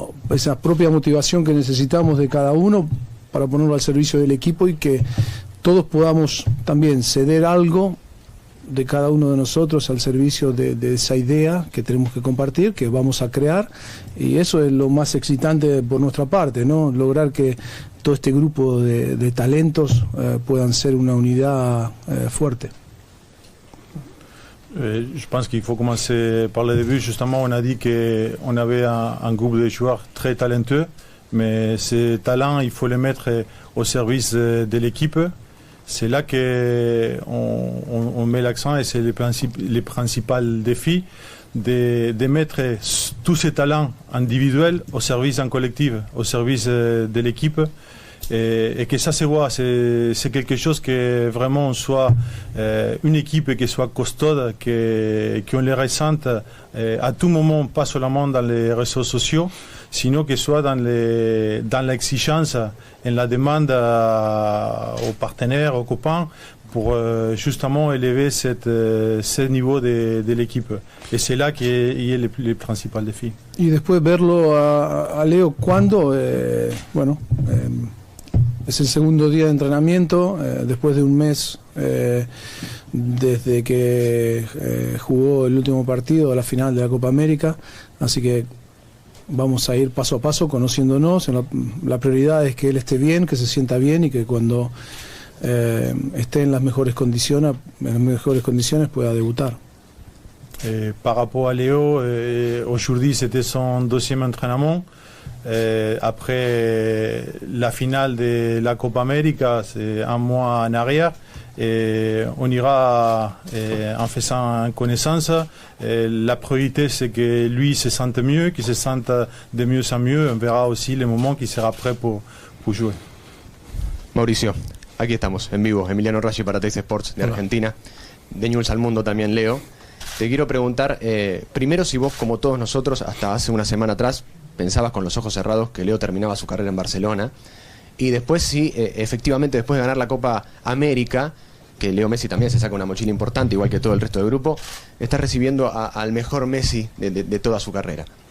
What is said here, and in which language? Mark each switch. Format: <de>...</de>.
<es>esa propia motivación que necesitamos de cada uno para ponerlo al servicio del equipo, y que todos podamos también ceder algo de cada uno de nosotros al servicio de esa idea que tenemos que compartir, que vamos a crear, y eso es lo más excitante por nuestra parte, ¿no? Lograr que todo este grupo de talentos puedan ser una unidad fuerte.</es> <fr>Je pense qu'il faut commencer par le début. Justement, on a dit qu'on avait un groupe de joueurs très talentueux, mais ces talents, il faut les mettre au service de l'équipe. C'est là qu'on met l'accent, et c'est les principaux défis de mettre tous ces talents individuels au service d'un collectif, au service de l'équipe, et que ça se voit. C'est quelque chose que vraiment soit une équipe qui soit costaude, qu'on les ressente à tout moment, pas seulement dans les réseaux sociaux, sinon que soit dans l'exigence, en la demande aux partenaires, aux copains, pour justement élever ce niveau de l'équipe. Et c'est là qu'il y a les principaux défis.</fr> <es>Y después verlo a Leo cuando, bueno, es el segundo día de entrenamiento, después de un mes desde que jugó el último partido a la final de la Copa América, así que vamos a ir paso a paso conociéndonos. La prioridad es que él esté bien, que se sienta bien, y que cuando esté en las mejores condiciones pueda debutar.</es> <fr>Par rapport à Léo, aujourd'hui c'était son deuxième entraînement. Après la finale de la Copa América, c'est un mois en arrière. Et on ira en faisant connaissance. La priorité, c'est que lui se sente mieux, qu'il se sente de mieux en mieux. On verra aussi les moments qu'il sera prêt pour jouer.</fr> <es>Mauricio, aquí estamos, en vivo. Emiliano Raggi para Teis Sports de Argentina. De Newell's al Mundo también, Leo. Te quiero preguntar, primero, si vos, como todos nosotros, hasta hace una semana atrás, pensabas con los ojos cerrados que Leo terminaba su carrera en Barcelona. Y después, si efectivamente, después de ganar la Copa América, que Leo Messi también se saca una mochila importante, igual que todo el resto del grupo, está recibiendo al mejor Messi de toda su carrera.</es>